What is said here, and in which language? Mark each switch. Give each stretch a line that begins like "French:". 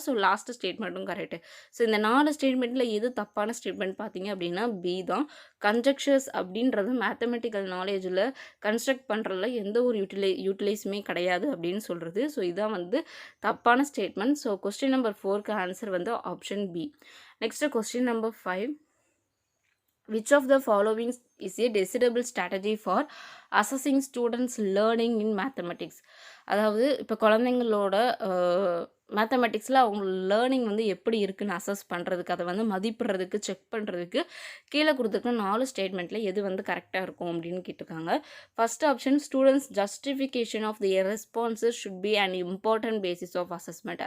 Tamil: So last ஸ்டேட்மெண்ட்டும் correct. So இந்த 4 ஸ்டேட்மெண்ட்டில் எது தப்பான ஸ்டேட்மெண்ட் பார்த்தீங்க அப்படின்னா பி தான். கன்ஜெக்சர்ஸ் அப்படின்றது மேத்தமெட்டிக்கல் நாலேஜில் கன்ஸ்ட்ரக்ட் பண்ணுறதுல எந்த ஒரு யூட்டிலைஸுமே கிடையாது அப்படின்னு சொல்கிறது. ஸோ இதான் வந்து தப்பான statement. So question number 4க்கு answer வந்து option B.
English: Next question number 5. Which of the following is a desirable strategy for assessing students learning in mathematics?
Tamil: அதாவது இப்போ குழந்தைங்களோட மேத்தமெட்டிக்ஸில் அவங்க லேர்னிங் வந்து எப்படி இருக்குன்னு அசஸ் பண்ணுறதுக்கு, அதை வந்து மதிப்பிடுறதுக்கு, செக் பண்ணுறதுக்கு கீழே கொடுத்துருக்க 4 ஸ்டேட்மெண்ட்டில் எது வந்து கரெக்டாக இருக்கும் அப்படின்னு கேட்டிருக்காங்க.
English: First option, students justification of their responses should be an important basis of assessment.